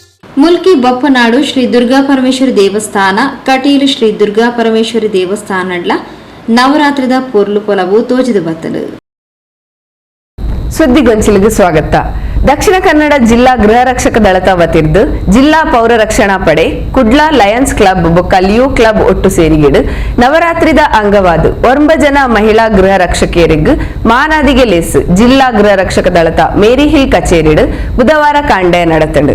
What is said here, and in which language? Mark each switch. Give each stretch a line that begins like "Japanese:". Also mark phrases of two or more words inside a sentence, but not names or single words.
Tulu: ಮುಲ್ಕಿ ಬೊಪ್ಪನಾಡು ಶ್ರೀ ದುರ್ಗಾ ಪರಮೇಶ್ವರಿ ದೇವಸ್ಥಾನ, ಕಟೀಲು ಶ್ರೀ ದುರ್ಗಾ ಪರಮೇಶ್ವರಿ ದೇವಸ್ಥಾನಡ್ಲ ನವರಾತ್ರಿದ ಪೊರ್ಲು ಪೊಲವು ತೋಜಿದು ಬತ್ತಲು. ಸುದ್ದಿಗೊಂಚಿಲಿಗೆ ಸ್ವಾಗತ. ದಕ್ಷಿಣ ಕನ್ನಡ ಜಿಲ್ಲಾ ಗೃಹ ರಕ್ಷಕ ದಳದ ವತಿರ್ದು ಜಿಲ್ಲಾ ಪೌರ ರಕ್ಷಣಾ ಪಡೆ, ಕುಡ್ಲ ಲಯನ್ಸ್ ಕ್ಲಬ್ ಬೊಕ್ಕ ಲಿಯೋ ಕ್ಲಬ್ ಒಟ್ಟು ಸೇರಿಗಿಡು ನವರಾತ್ರಿದ ಅಂಗವಾದ 9 ಜನ ಮಹಿಳಾ ಗೃಹ ರಕ್ಷಕಿಯರಿಗ್ ಮಾನಾದಿಗೆ ಲೇಸ್ ಜಿಲ್ಲಾ ಗೃಹ ರಕ್ಷಕ ದಳದ ಮೇರಿ ಹಿಲ್ ಕಚೇರಿಡು ಬುಧವಾರ ಕಾಂಡೆ ನಡೆತಂಡು.